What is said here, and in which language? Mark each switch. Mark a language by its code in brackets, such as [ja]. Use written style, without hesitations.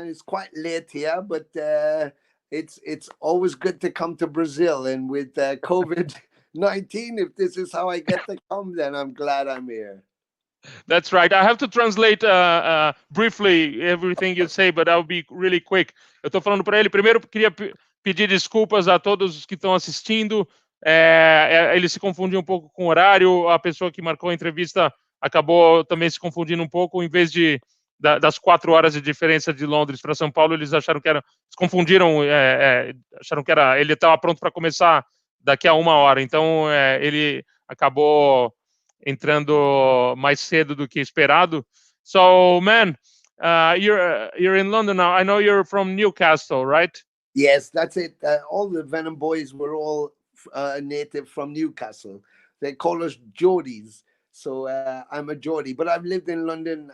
[en] It's quite late here, but it's always good to come to Brazil. And with COVID-19, if this is how I get to come, then I'm glad I'm here. That's right. I have to translate briefly everything you say, but I'll be really quick. [pt] Eu tô falando para ele. Primeiro, queria pedir desculpas a todos que estão assistindo. Ele se confundiu um pouco com o horário. A pessoa que marcou a entrevista acabou também se confundindo um pouco. Em vez das 4 horas de diferença de Londres para São Paulo, eles acharam que era... Se confundiram, acharam que era... Ele estava pronto para começar daqui a 1 hora. Então, ele acabou entrando mais cedo do que esperado. [en] So, man, you're in London now. I know you're from Newcastle, right? Yes, that's it. All the Venom boys were all native from Newcastle. They call us Geordies. So I'm a Geordie, but I've lived in London.